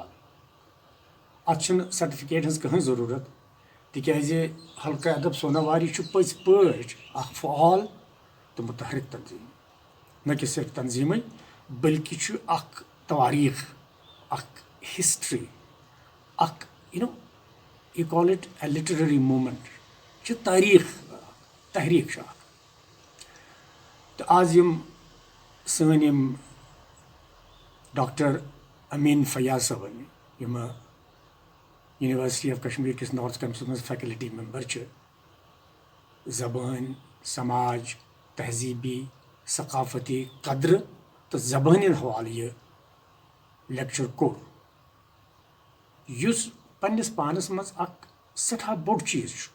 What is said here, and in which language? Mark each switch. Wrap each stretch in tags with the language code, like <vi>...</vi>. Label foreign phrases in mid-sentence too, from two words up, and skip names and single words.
<ks>اتھ چھنہٕ سرٹیفکیٹ ہٕنٛز کٕہٕنۍ ضروٗرت، تِکیازِ حلقہ ادب سوناواری چھُ پٔزۍ پٲٹھۍ اکھ فعال تہٕ متحرک تنظیٖم. نہ کہِ صرف تنظیٖمٕے بلکہِ چھُ اکھ تواریٖخ، اکھ ہسٹری، اکھ</ks> <en>you call it a literary movement</en> <ks>چھِ تاریٖخ، تحریٖک چھُ اکھ. تہٕ آز یِم سٲنۍ یِم ڈاکٹر امین فیاض صٲبن یِم یونیورسٹی آف کشمیٖر کِس نارتھ کیمپسس منٛز</ks> <en>faculty member</en> <ks>چھِ، زبٲنۍ، سماج، تہذیٖبی، ثقافتی قدرٕ تہٕ زبٲنۍ ہُنٛد حوالہٕ یہِ لیکچر کوٚر، یُس پننس پانس منٛز اکھ سٮ۪ٹھاہ بوٚڑ چیٖز چھُ.</ks>